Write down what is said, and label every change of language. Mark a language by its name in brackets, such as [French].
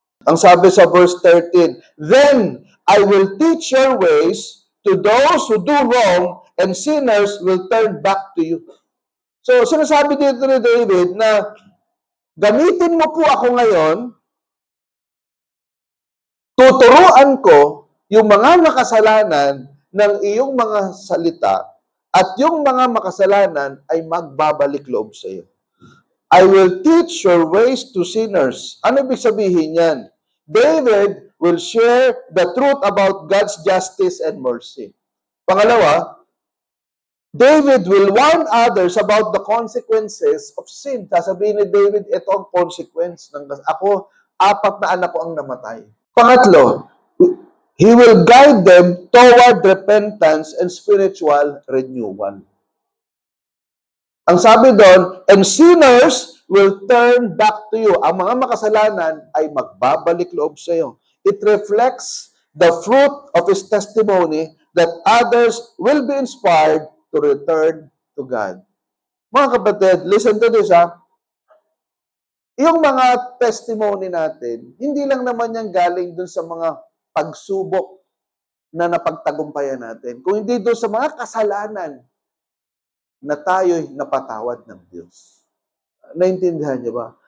[Filipino] Ang sabi sa verse 13, [English] then I will teach your ways to those who do wrong, and sinners will turn back to you. [Filipino] So, sinasabi dito ni David na gamitin mo po ako ngayon, tuturuan ko yung mga makasalanan ng iyong mga salita at yung mga makasalanan ay magbabalik loob sa iyo. [English] I will teach your ways to sinners. [Filipino] Ano ibig sabihin yan? [English] David will share the truth about God's justice and mercy. [Filipino] Pangalawa, [English] David will warn others about the consequences of sin. [Filipino] Sasabihin ni David, ito ang consequence ng ako, 4 na anak ko ang namatay. Pangatlo, [English] he will guide them toward repentance and spiritual renewal. [Filipino] Ang sabi doon, [English] and sinners will turn back to you. [Filipino] Ang mga makasalanan ay magbabalik loob sa iyo. [English] It reflects the fruit of his testimony that others will be inspired to return to God. [Filipino] Mga kapatid, [English] listen to this [Filipino] Yung mga testimony natin, hindi lang naman yan galing dun sa mga pagsubok na napagtagumpayan natin, kung hindi doon sa mga kasalanan na tayo'y napatawad ng Diyos. Naintindihan niyo ba?